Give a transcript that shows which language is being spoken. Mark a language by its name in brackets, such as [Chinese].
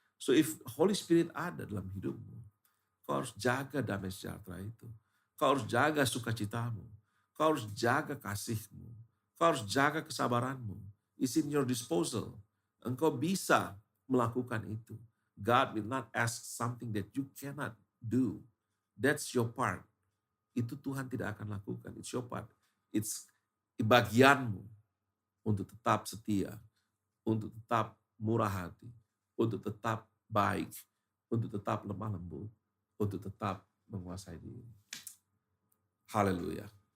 [English] So if Holy Spirit [Indonesian] ada dalam hidupmu, kau harus jaga damai sejahtera itu. Kau harus jaga sukacitamu. Kau harus jaga kasihmu. Kau harus jaga kesabaranmu. [English] It's in your disposal. [Indonesian] Engkau bisa melakukan itu. [English] God will not ask something that you cannot do. That's your part. [Indonesian] Itu Tuhan tidak akan lakukan. [English] It's your part. It's [Indonesian] bagianmu untuk tetap setia, untuk tetap murah hati, untuk tetap baik, untuk tetap lemah lembut, untuk tetap menguasai diri. Haleluya.